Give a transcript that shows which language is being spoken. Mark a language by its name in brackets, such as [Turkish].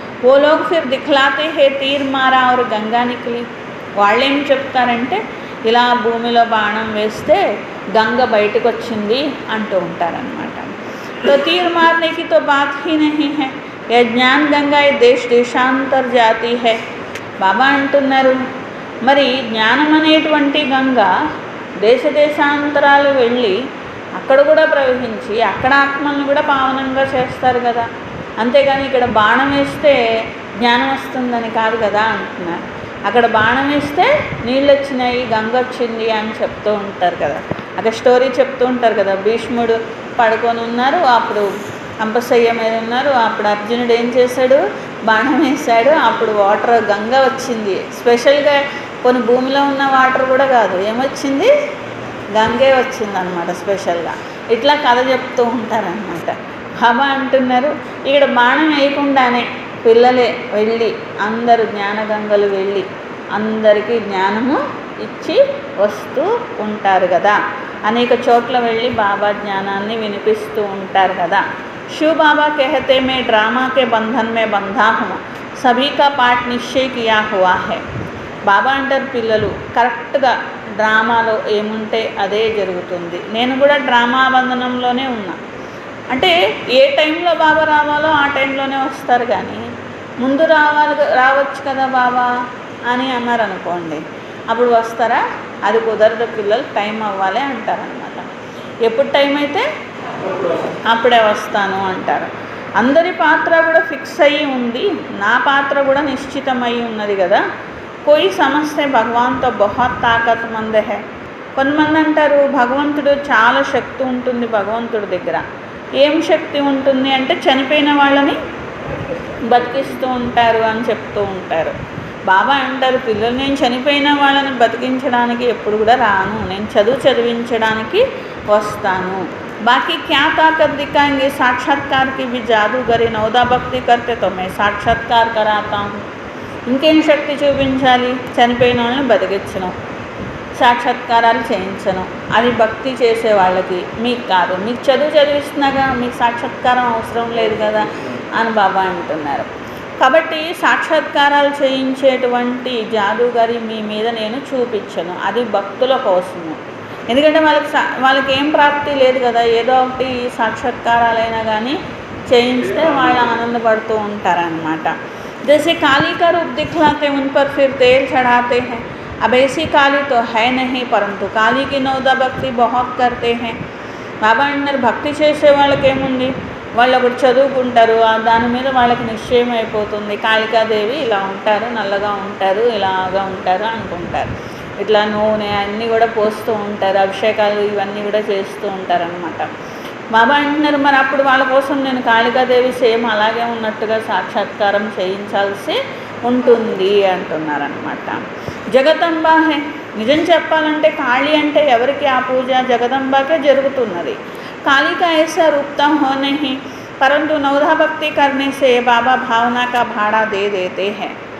[Hindi] ఓ log Phir దిఖలాతే హే తీర్ మారా और గంగా నికలి. [Telugu] వాళ్ళేం చెప్తారంటే ఇలా భూమిలో బాణం వేస్తే గంగ బయటకు వచ్చింది అంటూ ఉంటారనమాట. [Hindi] तो तीर मारने की तो बात ही नहीं है. यह ज्ञान गंगा देश देशांतर जाती है. [Telugu] బాబా అంటున్నారు మరి జ్ఞానం అనేటువంటి గంగ దేశ దేశాంతరాలు వెళ్ళి అక్కడ కూడా ప్రవహించి అక్కడ ఆత్మలను కూడా పావనంగా చేస్తారు కదా. అంతేగాని ఇక్కడ బాణం వేస్తే జ్ఞానం వస్తుందని కాదు కదా అంటున్నారు. అక్కడ బాణం వేస్తే నీళ్ళు వచ్చినాయి, గంగ వచ్చింది అని చెప్తూ ఉంటారు కదా. అక్కడ స్టోరీ చెప్తూ ఉంటారు కదా, భీష్ముడు పడుకొని ఉన్నారు, అప్పుడు అంపశయ్య మీద ఉన్నారు, అప్పుడు అర్జునుడు ఏం చేశాడు, బాణం వేశాడు, అప్పుడు వాటర్ గంగ వచ్చింది. స్పెషల్గా కొన్ని భూమిలో ఉన్న వాటర్ కూడా కాదు, ఏమొచ్చింది, గంగే వచ్చిందనమాట స్పెషల్గా. ఇట్లా కథ చెప్తూ ఉంటారనమాట. బాబా అంటున్నారు ఇక్కడ బాణం వేయకుండానే పిల్లలే వెళ్ళి అందరు జ్ఞానగంగలు వెళ్ళి అందరికీ జ్ఞానము ఇచ్చి వస్తూ ఉంటారు కదా. అనేక చోట్ల వెళ్ళి బాబా జ్ఞానాన్ని వినిపిస్తూ ఉంటారు కదా. [Hindi] शिव बाबा कहते मैं ड्रामा के बंधन में बंधा हूँ, सभी का पाठ निश्चय किया हुआ है. [Telugu] బాబా అంటారు పిల్లలు కరెక్ట్గా డ్రామాలో ఏముంటే అదే జరుగుతుంది. నేను కూడా డ్రామా బంధనంలోనే ఉన్నా. అంటే ఏ టైంలో బాబా రావాలో ఆ టైంలోనే వస్తారు, కానీ ముందు రావచ్చు కదా బాబా అని అన్నారు అనుకోండి, అప్పుడు వస్తారా? అది కుదరదు పిల్లలు, టైం అవ్వాలి అంటారనమాట. ఎప్పుడు టైం అయితే అప్పుడే వస్తాను అంటారు. అందరి పాత్ర కూడా ఫిక్స్ అయ్యి ఉంది, నా పాత్ర కూడా నిశ్చితమై ఉన్నది కదా. [Hindi] కోయి సమస్య భగవాన్తో బహుత్ తాకత్మంద్ హై. [Telugu] కొంతమంది అంటారు భగవంతుడు చాలా శక్తి ఉంటుంది భగవంతుడి దగ్గర. ఏం శక్తి ఉంటుంది అంటే చనిపోయిన వాళ్ళని బతికిస్తూ ఉంటారు అని చెప్తూ ఉంటారు. బాబా అంటారు పిల్లలు, నేను చనిపోయిన వాళ్ళని బతికించడానికి ఎప్పుడు కూడా రాను, నేను చదివించడానికి వస్తాను. [Hindi] बाकी क्या ताकत दिखाएंगे, साक्षात्कार की भी जादूगरी नवदा भक्ति करते तो मैं साक्षात्कार कराता हूँ. [Telugu] ఇంకేం శక్తి చూపించాలి, చనిపోయిన వాళ్ళని బతికించను, సాక్షాత్కారాలు చేయించను, అది భక్తి చేసే వాళ్ళకి, మీకు కాదు. మీకు చదివిస్తున్నాగా, మీకు సాక్షాత్కారం అవసరం లేదు కదా అని బాబా అంటున్నారు. కాబట్టి సాక్షాత్కారాలు చేయించేటువంటి జాదూగారి మీ మీద నేను చూపించను, అది భక్తుల కోసము. ఎందుకంటే వాళ్ళకి ఏం ప్రాప్తి లేదు కదా, ఏదో ఒకటి సాక్షాత్కారాలైనా కానీ చేయిస్తే వాళ్ళు ఆనందపడుతూ ఉంటారనమాట. [Hindi] जैसे काली का रूप दिखलाते उन पर फिर तेल चढ़ाते हैं. अब ऐसी काली तो है नहीं, परंतु काली की नवदा भक्ति बहुत करते हैं. [Telugu] బాబా అన్నారు భక్తి చేసే వాళ్ళకి ఏముంది, వాళ్ళు ఒకటి చదువుకుంటారు, దాని మీద వాళ్ళకి నిశ్చయం అయిపోతుంది కాళికాదేవి ఇలా ఉంటారు, నల్లగా ఉంటారు, ఇలాగా ఉంటారు అనుకుంటారు. ఇట్లా నూనె అన్నీ కూడా పోస్తూ ఉంటారు, అభిషేకాలు ఇవన్నీ కూడా చేస్తూ ఉంటారనమాట. బాబా అంటున్నారు మరి అప్పుడు వాళ్ళ కోసం నేను కాళికాదేవి సేమ్ అలాగే ఉన్నట్టుగా సాక్షాత్కారం చేయించాల్సి ఉంటుంది అంటున్నారనమాట. జగదంబా హే, నిజం చెప్పాలంటే కాళీ అంటే ఎవరికి ఆ పూజ జగదంబాకే జరుగుతున్నది. [Hindi] కాళికా ऐसा रूपता हो नहीं, परंतु नवधा भक्ति करने से बाबा भावना का भाड़ा दे देते हैं.